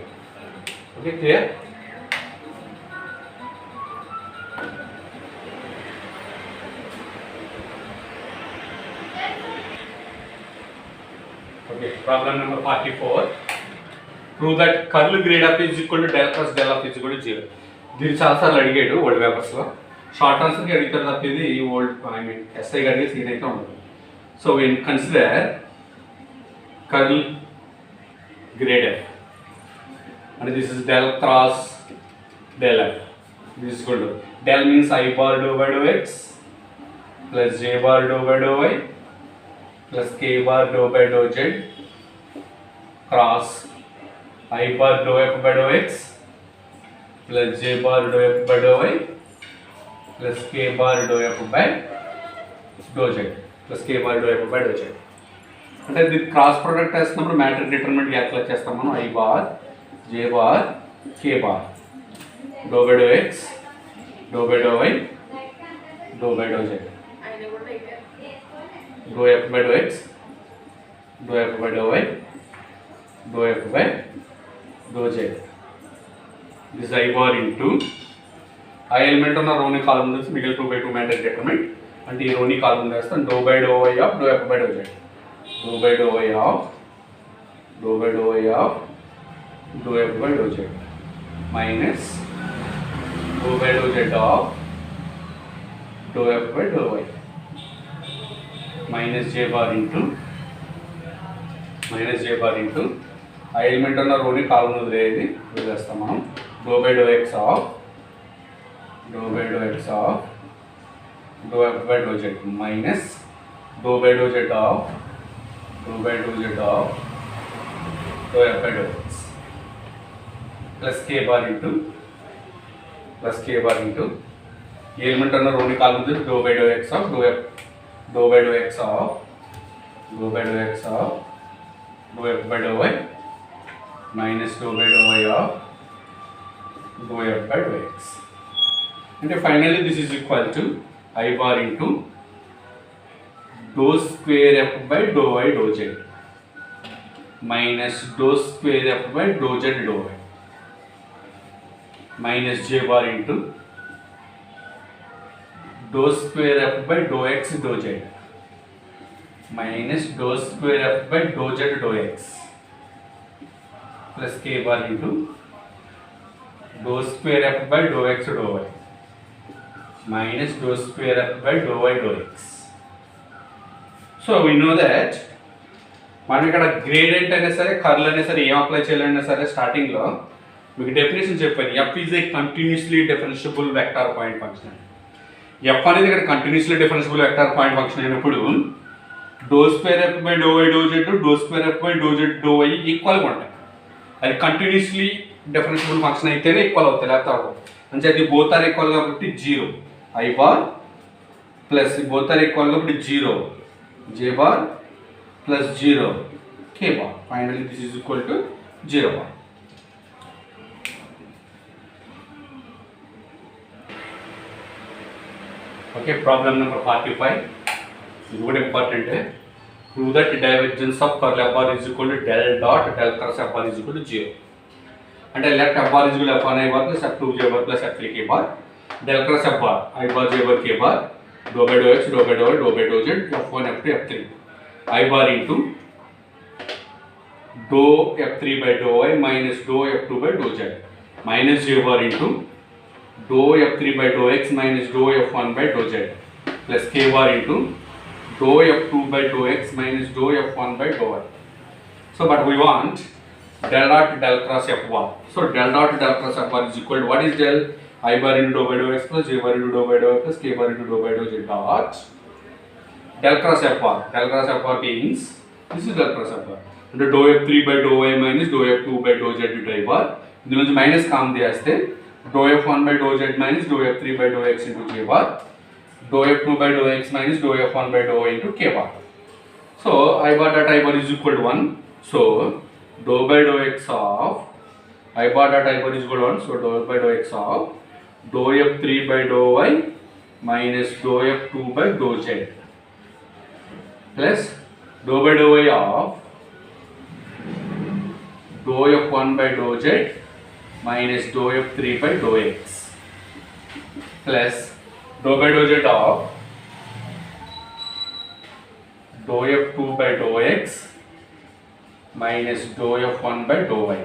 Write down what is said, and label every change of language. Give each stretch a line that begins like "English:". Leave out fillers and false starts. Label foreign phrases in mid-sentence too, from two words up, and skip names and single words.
English: Okay, clear? Okay, problem number 44. Prove that curl grade f is equal to del plus del f is equal to 0.
Telugu: దీన్ని చాలాసార్లు అడిగాడు
English: old papersలో. short answerకి
Telugu: అడుగుతారు తప్ప ఇది
English: old I mean
Telugu: ఎస్ఐ అడిగే సీన్ అయితే ఉండదు.
English: సో we consider curl grade f and this is del cross del f. This is equal to del means I bar dou by dou x plus j bar dou by dou y plus k bar dou by dou z cross I bar dou f by dou x plus j bar dou f by dou y plus k bar dou f by dou z plus k bar dou f by dou z.
Telugu: అంటే ఇది
English: cross product
Telugu: వేస్తున్నప్పుడు
English: matrix determinant
Telugu: ఎట్లా చేస్తాం మనం?
English: I bar j bar k bar dou by dou x dou by dou y dou by dou z dou f by dou x dou f by dou y dou f by dou z. This I bar into I element
Telugu: ఉన్న రోని కాలమ్ నుంచి మిగిలిన 2/2
English: matrix determinant
Telugu: అంటే ఈ రోని కాలమ్ వేస్తాం
English: dou by dou y of dou f by dou z dou by dou y of dou by dou y of dou f by dou z minus dou by dou z of dou f by dou y minus j bar into
Telugu: ఆ ఎలిమెంట్ ఉన్న రోని కాలం వదిలేది వదిలేస్తాం మనం.
English: dou by dou x of dou f by dou z minus dou by dou z of dou by dou z of dou f by dou x plus k bar into
Telugu: ఈ ఎలిమెంట్ అన్న రెండు కాలం ఉంది
English: dou by dou x of dou by dou x of dou f by dou y minus dou by dou y of dou f by dou x. And finally this is equal to I bar into dou square f by dou y dou z minus dou square f by dou z dou y minus j bar into dou square f by dou x dou z minus dou square f by dou z dou x plus k bar into dou square f by dou x dou y minus dou square f by dou y dou x. So we know that
Telugu: మనం ఇక్కడ గ్రేడియంట్ అయినా సరే కర్ల్ అయినా సరే ఏం అప్లై చేయాలన్నా సరే స్టార్టింగ్లో మీకు డెఫినేషన్ చెప్పాను.
English: F is a continuously differentiable vector point function.
Telugu: ఎఫ్ అనేది ఇక్కడ
English: continuously differentiable vector point function
Telugu: అయినప్పుడు
English: dou square f by dou y dou z dou square f by dou z dou y
Telugu: ఈక్వల్గా ఉంటాయి. అది
English: continuously differentiable function
Telugu: అయితేనే ఈక్వల్ అవుతాయి, లేకపోతే అవ్వవు. అంటే అది
English: both are equal కాబట్టి 0 I bar plus both are equal కాబట్టి 0 j bar plus 0 k bar. finally this is equal to 0 bar. Okay, problem number 45. This is very important. Prove that divergence of curl f bar is equal to del dot del cross f bar is equal to 0. And I let f bar is equal to f1 I bar plus f2 j bar plus f3 k bar. Del cross f bar I bar j bar k bar. Dou by dou x dou by dou y dou by dou z f1 f2 f3. I bar into dou f3 by dou y minus dou f2 by dou z minus j bar into dou f3 by dou x minus dou f1 by dou z plus k bar into dou f2 by dou x minus dou f1 by dou y. So but we want del dot del cross f bar. So del dot del cross f bar is equal to what is del? I bar into dou by dou x plus j bar into dou by dou y plus k bar into dou by dou z dot del cross f bar. Del cross f bar means this is del cross f bar into dou f3 by dou y minus dou f2 by dou z into I bar.
Telugu: ఇందులో నుంచి మైనస్ కామ్ చేస్తే
English: dou f1 by dou z minus dou f3 by dou x into k bar, dou f2 by dou x minus dou f1 by dou y into k bar. So I bar dot I bar is equal to 1. So dou by dou x of I bar dot I bar is equal to 1. So dou by dou x of dou f3 by dou y minus dou f2 by dou z plus dou by dou y of dou f1 by dou z minus dou f3 by dou x plus dou by dou z of dou f2 by dou x minus dou f1 by dou y.